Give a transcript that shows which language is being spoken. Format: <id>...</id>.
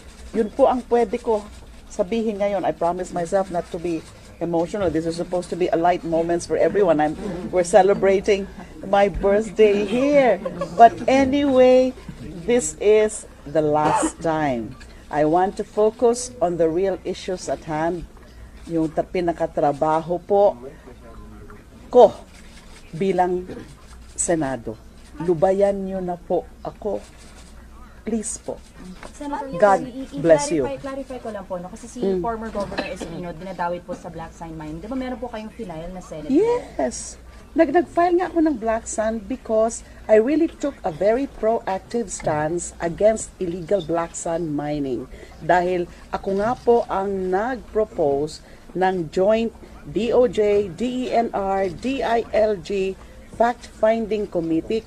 <tl>Yun po ang pwede ko sabihin ngayon.</tl> <en>I promise myself not to be emotional. This is supposed to be a light moments for everyone. We're celebrating my birthday here. But anyway, this is the last time. I want to focus on the real issues at hand.</en> <tl>Yung pinakatrabaho po ko bilang Senado. Lubayan nyo na po ako. Please po.</tl> <en>God bless you.</en> <tl>Clarify ko lang po, no? Kasi si former Governor Espino, dinadawit po sa Black Sand Mine. Di ba meron po kayong final na Senate?</tl> <en>Yes.</en> <tl>Nag-file nga ako ng Black Sand</tl> <en>because I really took a very proactive stance against illegal black sand mining.</en> <tl>Dahil ako nga po ang nag-propose ng joint DOJ, DENR, DILG Fact-Finding Committee.</tl>